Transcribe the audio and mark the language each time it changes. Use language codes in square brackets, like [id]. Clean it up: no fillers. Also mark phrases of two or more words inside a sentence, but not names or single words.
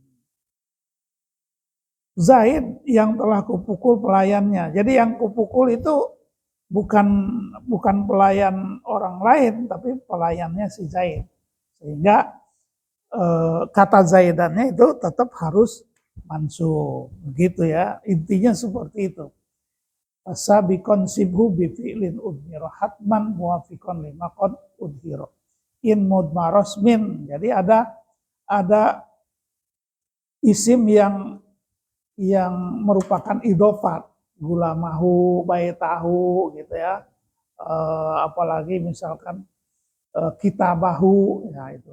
[id] Zaid yang telah kupukul pelayannya. Jadi yang kupukul itu bukan pelayan orang lain, tapi pelayannya si Zaid. Sehingga kata Zaidannya itu tetap harus mansub. Begitu ya, intinya seperti itu. [ar] فالسابق انصبه بفعل أضمرا حتما موافق لما قد أظهرا. In mudmaros min. [id] Jadi ada isim yang merupakan idofat, gulamahu, baitahu gitu ya. Apalagi misalkan kitabahu ya itu.